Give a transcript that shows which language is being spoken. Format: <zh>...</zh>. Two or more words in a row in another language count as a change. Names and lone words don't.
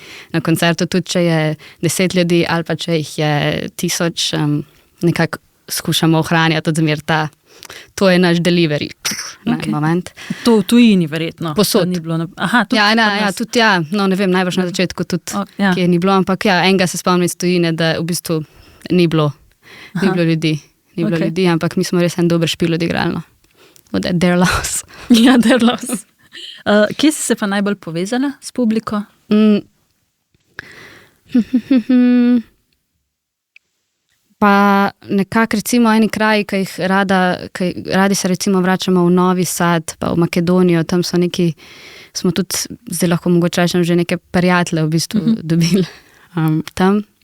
<sl>Na koncertu tudi, če je 10 ljudi ali pa če jih je 1000, nekako skušamo ohranjati odzmer to je naš delivery. Moment. To v tujini verjetno. Posod. Ni bilo tudi tudi no, ne vem, najbrž na začetku tudi, kje ni bilo, ampak enega se spomnim iz tujine, da v bistvu ni bilo ljudi. Ljudi, ampak mi smo res en dober špil odigrali.</sl> <en>Their loss. Ja, their loss.</en> <sl>Kje si se pa najbolj povezala s publiko? Pa nekako recimo eni kraji, ki radi se recimo vračamo v Novi Sad, pa v Makedonijo, tam smo tudi, zdaj lahko mogoče rečem, že neke prijatelje v bistvu dobili tam.</sl>